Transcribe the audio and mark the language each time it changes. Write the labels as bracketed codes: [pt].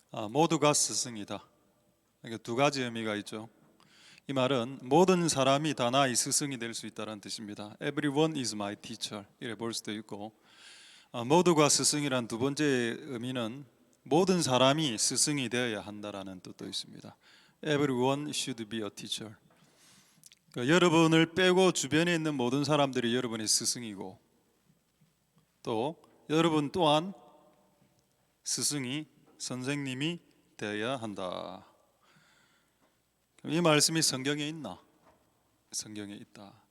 [ko] 모두가 스승이다. 이게 두 가지 의미가 있죠. 이 말은 모든 사람이 다 나의 스승이 될 수 있다는 뜻입니다. [en] Everyone is my teacher [ko] 이래 볼 수도 있고, 모두가 스승이란 두 번째 의미는 모든 사람이 스승이 되어야 한다라는 뜻도 있습니다. [en] Everyone should be a teacher. [ko] 그러니까 여러분을 빼고 주변에 있는 모든 사람들이 여러분의 스승이고 또 여러분 또한 스승이 선생님이 되어야 한다. 이 말씀이 성경에 있나? 성경에 있다.